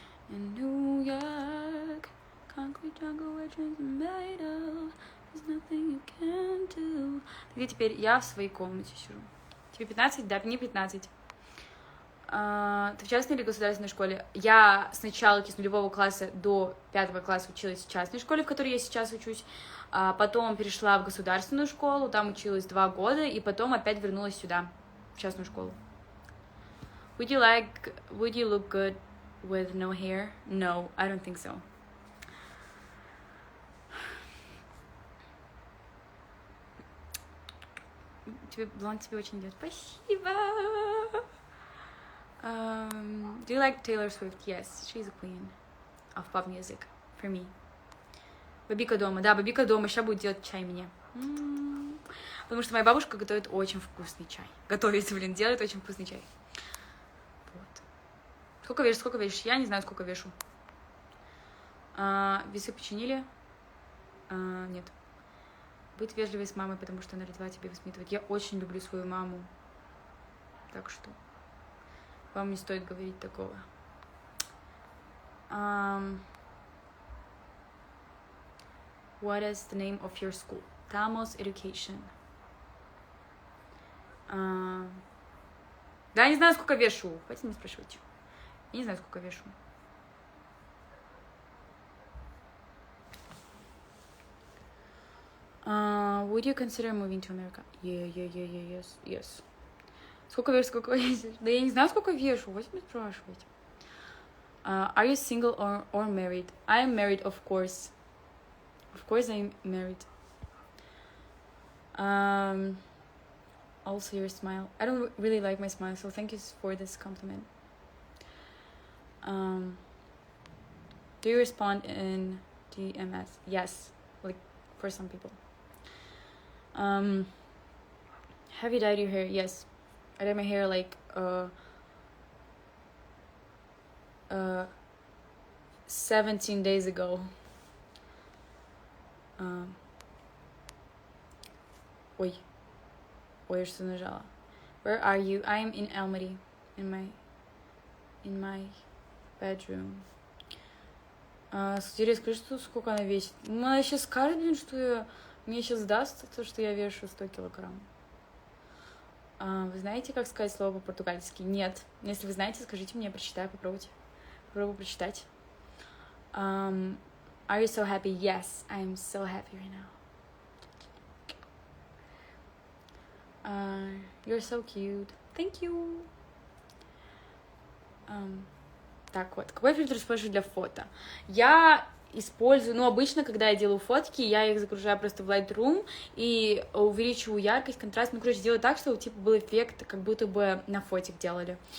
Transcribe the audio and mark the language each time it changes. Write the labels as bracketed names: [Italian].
[English] In New York, concrete jungle where dreams are made of. There's nothing you can do. [Russian] Где теперь? Я в своей комнате сижу. Тебе 15? Да, мне 15. Ты в частной или государственной школе? Я с начала, с нулевого класса до 5 класса училась в частной школе, в которой я сейчас учусь. Потом перешла в государственную школу, там училась 2 года, и потом опять вернулась сюда, в частную школу. [English] Would you look good with no hair? No, I don't think so. [Russian] Блонд тебе очень идет. Спасибо. [English] Do you like Taylor Swift? Yes, she's a queen of pop music for me. [Russian] Бабика дома. Да, Бабика дома. Сейчас будет делать чай мне. Потому что моя бабушка готовит очень вкусный чай. Делает очень вкусный чай. Вот. Сколько вешаешь? Я не знаю, сколько вешу. Весы починили? Нет. Быть вежливой с мамой, потому что она родила тебя воспитывать. Я очень люблю свою маму. Так что вам не стоит говорить такого. [English] What is the name of your school? Tamos Education. [Russian] Да, я не знаю, сколько вешу. Хватит не спрашивать. Я не знаю, сколько вешу. [English] Would you consider moving to America? Yes. [Russian] Сколько вешаешь? Да я не знаю, сколько вешу. Хватит не спрашивать. [English] Are you single or married? I am married, of course. Of course I'm married. Also your smile. I don't really like my smile, so thank you for this compliment. Do you respond in DMS? Yes, like for some people. Have you dyed your hair? Yes, I dyed my hair like 17 days ago. [Russian] Ой, я что нажала? [English] Where are you? I am in Almaty, in my bedroom. [Russian] Скажи, сколько она весит. Она сейчас скажет, блин, что мне сейчас даст то, что я вешу 100 килограмм. Вы знаете, как сказать слово по-португальски? Нет. Если вы знаете, скажите мне, я прочитаю, попробуйте. Попробую прочитать. [English] Are you so happy? Yes, I am so happy right now. You're so cute. Thank you. [Russian] Так вот, какой фильтр использую для фото? Я использую, обычно, когда я делаю фотки, я их загружаю просто в Lightroom и увеличиваю яркость, контраст, делаю так, чтобы, был эффект, как будто бы на фотик делали.